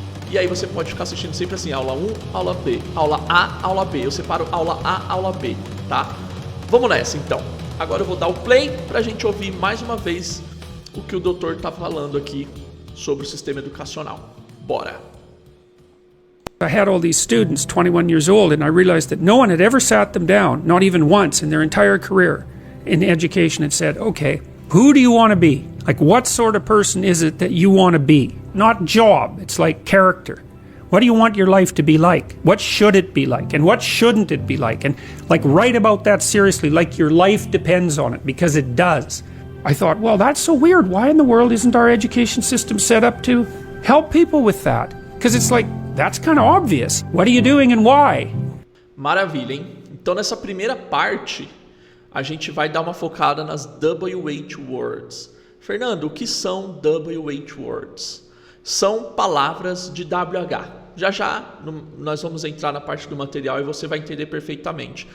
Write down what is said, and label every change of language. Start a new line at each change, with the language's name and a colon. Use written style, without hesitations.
Portuguese: E aí você pode ficar assistindo sempre assim, aula 1, aula B, aula A, aula B. Eu separo aula A, aula B, tá? Vamos nessa então. Agora eu vou dar o play pra gente ouvir mais uma vez o que o doutor tá falando aqui sobre o sistema educacional. Bora!
English: I had all these students, 21 years old, and I realized that no one had ever sat them down, not even once in their entire career in education, and said, okay, who do you want to be? Like, what sort of person is it that you want to be? Not job, it's like character. What do you want your life to be like? What should it be like? And what shouldn't it be like? And like, write about that seriously, like your life depends on it, because it does. I thought, well, that's so weird. Why in the world isn't our education system set up to help people with that? Because it's like, that's kind of obvious. What are you doing and why?
Portuguese: Maravilha, hein? Então nessa primeira parte, a gente vai dar uma focada nas WH words. Fernando, o que são WH words? São palavras de WH. Já nós vamos entrar na parte do material e você vai entender perfeitamente.